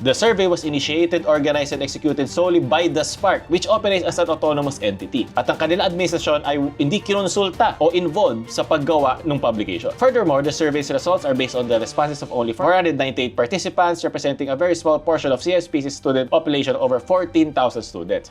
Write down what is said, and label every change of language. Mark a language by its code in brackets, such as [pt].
[en] The survey was initiated, organized, and executed solely by The Spark, which operates as an autonomous entity. [tl] At ang kanilang administrasyon ay hindi kinonsulta o involved sa paggawa ng publication. [en] Furthermore, the survey's results are based on the responses of only 498 participants representing a very small portion of CSPC student student population over 14,000 students.